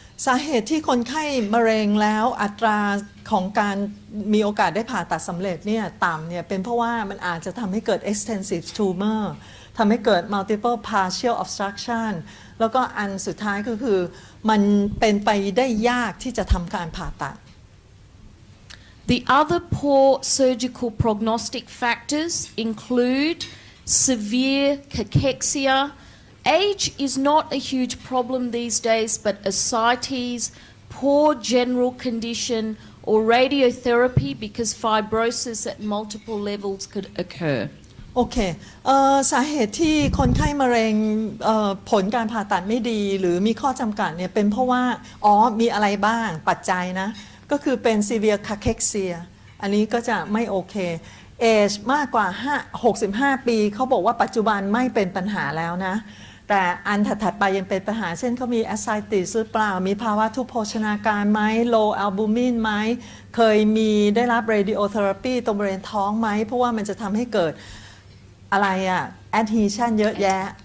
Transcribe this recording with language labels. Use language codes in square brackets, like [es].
[th] สาเหตุที่คนไข้มะเร็งแล้วอัตราของการมีโอกาสได้ผ่าตัดสำเร็จเนี่ยต่ำเนี่ยเป็นเพราะว่ามันอาจจะทำให้เกิด extensive tumor ทำให้เกิด multiple partial obstruction แล้วก็อันสุดท้ายก็คือมันเป็นไปได้ยากที่จะทำการผ่าตัด [en] The other poor surgical prognostic factors include severe cachexia. Age is not a huge problem these days, but ascites, poor general condition, or radiotherapy because fibrosis at multiple levels could occur. [th] โอเคสาเหตุที่คนไข้มะเร็งผลการผ่าตัดไม่ดีหรือมีข้อจำกัดเนี่ยเป็นเพราะว่ามีอะไรบ้างปัจจัยนะก็คือเป็น severe cachexia อันนี้ก็จะไม่โอเค age มากกว่า65 ปีเขาบอกว่าปัจจุบันไม่เป็นปัญหาแล้วนะแต่อันถัดไปยังเป็นปัญหาเช่นเขามี ascites หรือเปล่ามีภาวะทุพโภชนาการไหม low albumin ไหมเคยมีได้รับ radiotherapy ตรงบริเวณท้องไหมเพราะว่ามันจะทำให้เกิดอะไรadhesion เยอะแยะ